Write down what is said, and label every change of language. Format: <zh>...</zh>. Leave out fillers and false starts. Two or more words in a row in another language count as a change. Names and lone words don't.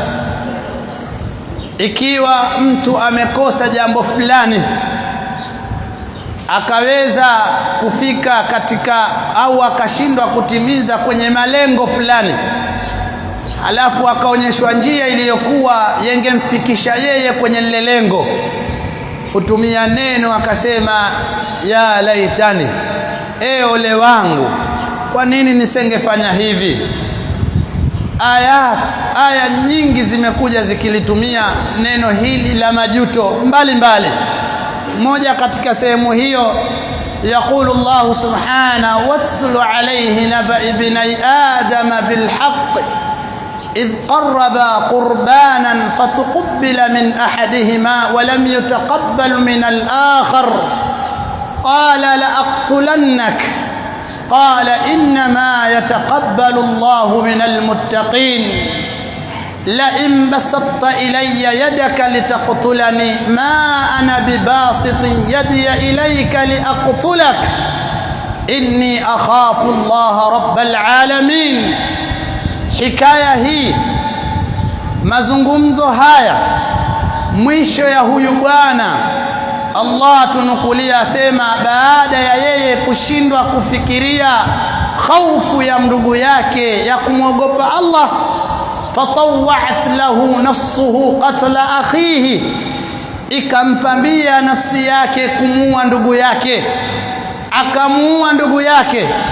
<sw>Ikiwa mtu amekosa jambo fulani akaweza kufika katika au akashindwa kutimiza kwenye malengo fulani, alafu akaonyeshwa njia iliyokuwa yengemfikisha yeye kwenye lile lengo, kutumia neno akasema</sw> <ar>يا ليتني,</ar> <sw>ole wangu, kwa nini nisingefanya hivi? Aya nyingi zimekuja zikilitumia neno hili la majuto mbalimbali. Moja katika sehemu hiyo,</sw> <ar>يقول الله سبحانه واتل عليه نبأ ابن آدم بالحق إذ قربا قربانا فتقبل من أحدهما ولم يتقبل من الآخر قال لأقتلنك قال إنما يتقبل الله من المتقين لئن بسطت إلي يدك لتقتلني ما أنا بباسط يدي إليك لأقتلك إني أخاف الله رب العالمين.</ar> <sw>Hikaya hii, mazungumzo haya, mwisho ya huyu bwana Allah tunukulia asema, baada ya yeye kushindwa kufikiria khaufu ya ndugu yake ya kumwogopa Allah,</sw> <ar>فطوعت له نفسه قتل أخيه,</ar> <sw>ikampambia nafsi yake kumuua ndugu yake, akamuua ndugu yake.</sw>